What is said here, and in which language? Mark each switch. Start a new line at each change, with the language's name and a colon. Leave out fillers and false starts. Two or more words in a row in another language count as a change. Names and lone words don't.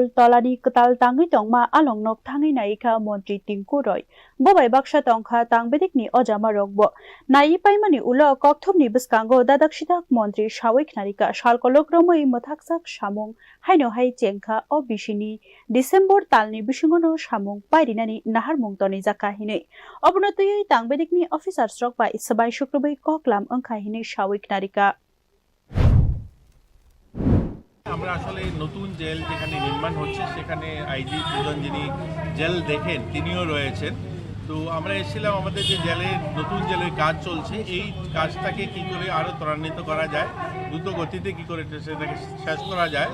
Kok Borok: tolani ketal tangi tongma along nok tangi naika Montri Tingkuroi bobai baksa tongkha tangbedikni ojama rokbo nai paimani ulo kokthomni biskango dadak Montri Shawik narika shalkologromoi mothaksak samong haino hai chengkha o bishini December talni bisingono samong paidinani nahar mungtoni jakahine obnotoi tangbedikni officer strok by sabai shukrobai koklam angkhahine Shawik narika
Bangla: আমরা আসলে নতুন জেল যেখানে নির্মাণ হচ্ছে সেখানে আইজি প্রধান যিনি জেল দেখেন তিনিও রয়েছেন। তো আমরা এসেছিলাম আমাদের যে জেলের নতুন জেলের কাজ চলছে এই কাজটাকে কি করে আরও ত্বরান্বিত করা যায়, দ্রুত গতিতে কি করে সেটাকে শেষ করা যায়।